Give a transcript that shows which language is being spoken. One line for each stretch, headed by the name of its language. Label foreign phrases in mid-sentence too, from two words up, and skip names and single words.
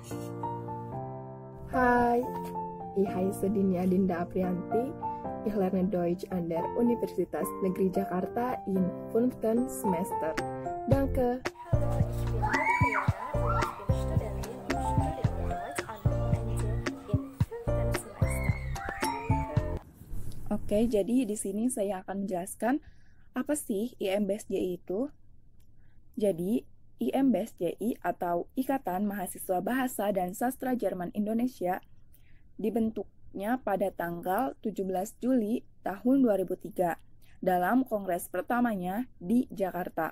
German: Hai, ich heiße Dinia Dinda Aprianti. Ich lerne Deutsch an der Universitas Negeri Jakarta im 5. Semester. Danke. Hallo, ich bin Mariana und ich bin Studentin und studiere Deutsch an der UNJ im 5. Semester.
Indonesian: Oke, jadi di sini saya akan menjelaskan apa sih IMBSJI itu. Jadi, IMBSJI atau Ikatan Mahasiswa Bahasa dan Sastra Jerman Indonesia dibentuknya pada tanggal 17 Juli tahun 2003 dalam kongres pertamanya di Jakarta.